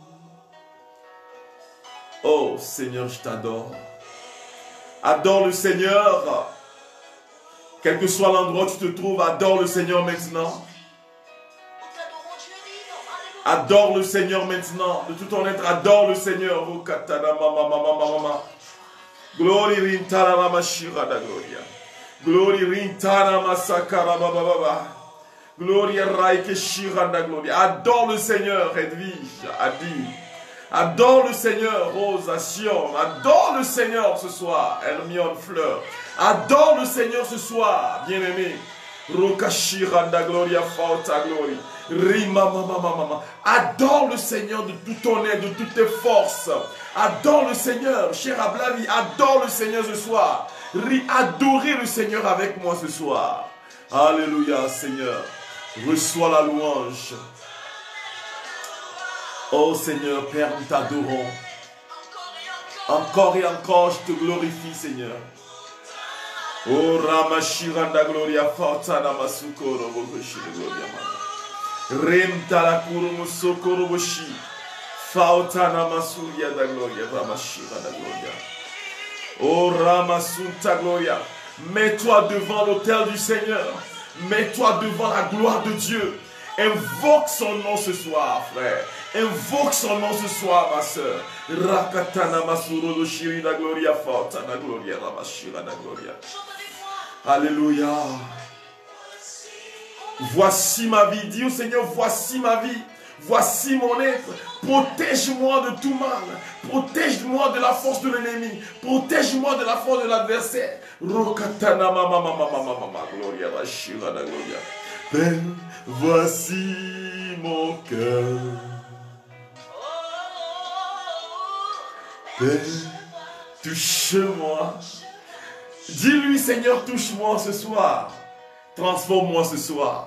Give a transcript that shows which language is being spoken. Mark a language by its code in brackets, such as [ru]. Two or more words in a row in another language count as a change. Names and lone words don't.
[fr] Oh Seigneur, je t'adore. Adore le Seigneur. Quel que soit l'endroit où tu te trouves, adore le Seigneur maintenant. Adore le Seigneur maintenant. De tout ton être, adore le Seigneur. Oh katana mama mama mama. Glory rintara mama shira da gloria. Glory rintara masakara baba baba. Gloria raike shira da gloria. Adore le Seigneur, Edwige, Adi. Adore le Seigneur, Rose, Sion. Adore le Seigneur ce soir, Hermione Fleur. Adore le Seigneur ce soir, bien-aimé. Rokashira da gloria fauta glory. Rima mama mama. Adore le Seigneur de tout ton être, de toutes tes forces. Adore le Seigneur, cher Ablavi. Adore le Seigneur ce soir. Adorez le Seigneur avec moi ce soir. Alléluia, Seigneur. Reçois la louange. Oh Seigneur, Père, nous t'adorons. Encore et encore, je te glorifie, Seigneur. Oh Ramashiranda Gloria Fautana Masukoro Bokoshi Gloria Mama. Remtala Kurumu Sokoro Boshi. Fautana Masuria da Gloria Ramashiranda Gloria. Oh Ramasunta Gloria. Mets-toi devant l'autel du Seigneur. Mets-toi devant la gloire de Dieu. Invoque son nom ce soir, frère. Invoque son nom ce soir, ma soeur. Rakatana Masuro do Shiri da Gloria Fautana Gloria Ramashira da Gloria. Alléluia. Voici ma vie. Dis au Seigneur, voici ma vie. Voici mon être. Protège-moi de tout mal. Protège-moi de la force de l'ennemi. Protège-moi de la force de l'adversaire. Rokatana mama mama mama mama Gloria Rashira da Gloria. Père, voici mon cœur. Père, touche-moi. Dis-lui, Seigneur, touche-moi ce soir. Transforme-moi ce soir.